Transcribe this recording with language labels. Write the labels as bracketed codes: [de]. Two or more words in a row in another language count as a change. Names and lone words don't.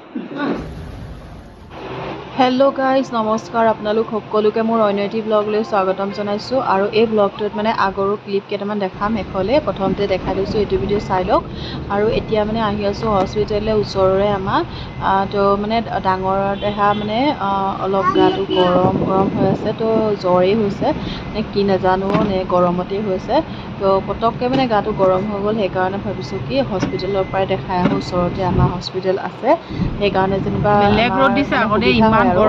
[en] hello guys [as] নমস্কাৰ আপোনালোক সকলোকে মোৰ অন্য এটা ব্লগলৈ স্বাগতম জনাইছো আৰু এই ব্লগটোত মানে আগৰো ক্লিপ কেটামান দেখাম এখলে প্ৰথমতে দেখাই দিছো এটো ভিডিও চাই লওক আৰু এতিয়া মানে আহি আছো হস্পিটাললে ওচৰৰে আমাৰ তো মানে ডাঙৰ দেহা মানে অলপ গাটো গৰম হৈ আছে তো জ্বৰেই হৈছে নে কি নাজানো নে গৰমতে হৈছে তো পটককে মানে গাটো গৰম হৈ গল সেই কাৰণে ভাবিছো কি হস্পিটালৰ পৰাই দেখাই আহো ওচৰতে আমাৰ হস্পিটাল আছে সেই কাৰণে যেনিবা বেলেগ ৰড দিছে আগতে ইমান